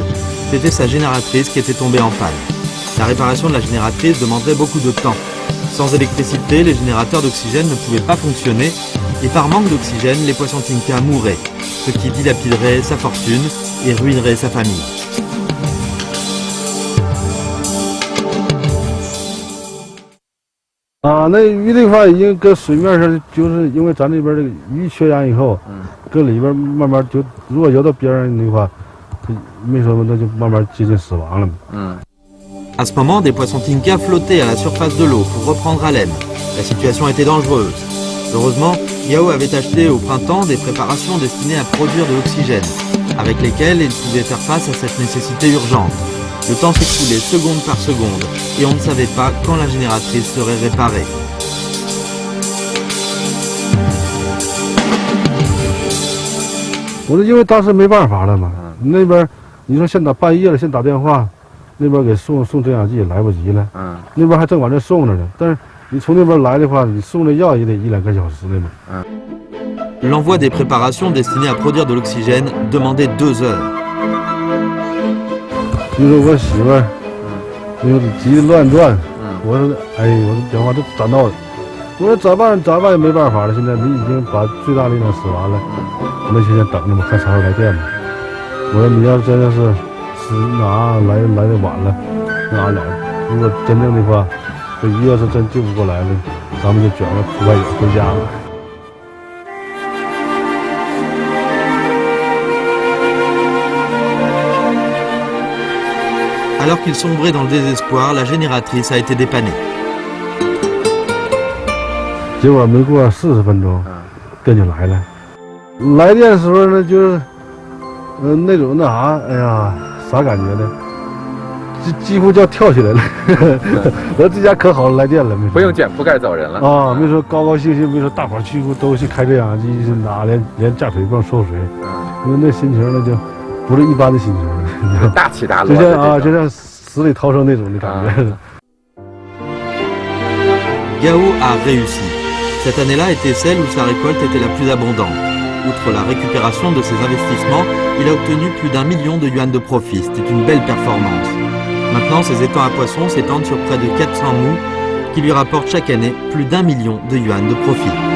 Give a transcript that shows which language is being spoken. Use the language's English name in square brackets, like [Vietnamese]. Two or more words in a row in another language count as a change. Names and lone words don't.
[French] C'était sa génératrice qui était tombée en panne. La réparation de la génératrice demanderait beaucoup de temps. Sans électricité, les générateurs d'oxygène ne pouvaient pas fonctionner et par manque d'oxygène, les poissons tinka mourraient, ce qui dilapiderait sa fortune et ruinerait sa famille. [Chinese] Ah, 那鱼的话已经搁水面上，就是因为咱这边这个鱼缺氧以后，搁里边慢慢就，如果游到边上的话，它没什么，那就慢慢接近死亡了嘛。 [French] À ce moment, des poissons tinka flottaient à la surface de l'eau pour reprendre haleine. La situation était dangereuse. Heureusement, Gao avait acheté au printemps des préparations destinées à produire de l'oxygène, avec lesquelles il pouvait faire face à cette nécessité urgente. Le temps s'écoulait seconde par seconde, et on ne savait pas quand la génératrice serait réparée. [Chinese] Je 因为当时没办法了嘛，那边你说现打半夜了，先打电话，那边给送增氧剂也来不及了，那边还正往这送着呢。但是你从那边来的话，你送这药也得1-2个小时的嘛。 [French] L'envoi des préparations destinées à produire de l'oxygène demandait 2 heures. [Chinese] 你说我媳妇儿，你说急得乱转，我说，哎，我说电话都攒到了，我说咋办也没办法了，现在你已经把最大力量使完了，那现在等着吧，看啥时候来电吧。我说你要真的是来的晚了，那俺俩如果真正的话，这鱼要是真救不过来了，咱们就卷个出外野回家了。 Alors qu'il sombrait dans le désespoir, la génératrice a été dépannée. 结果没过40分钟，电就来了。来电的时候呢，就是，那种那啥，哎呀，啥感觉呢？几乎就要跳起来了。我说这家可好了，来电了，没不用卷铺盖走人了啊！没说高高兴兴，没说大伙儿去都去开这氧机，拿连架水泵抽水，因为那心情那就不是一般的心情了，大起大落，就像死里逃生那种的感觉。 [French] Gao a réussi. Cette année-là était celle où sa récolte était la plus abondante. Outre la récupération de ses investissements, il a obtenu plus d'1 million de yuan de profit. C'était une belle performance. Maintenant, ses étangs à poissons s'étendent sur près de 400 mous, qui lui rapportent chaque année plus d'1 million de yuan de profit.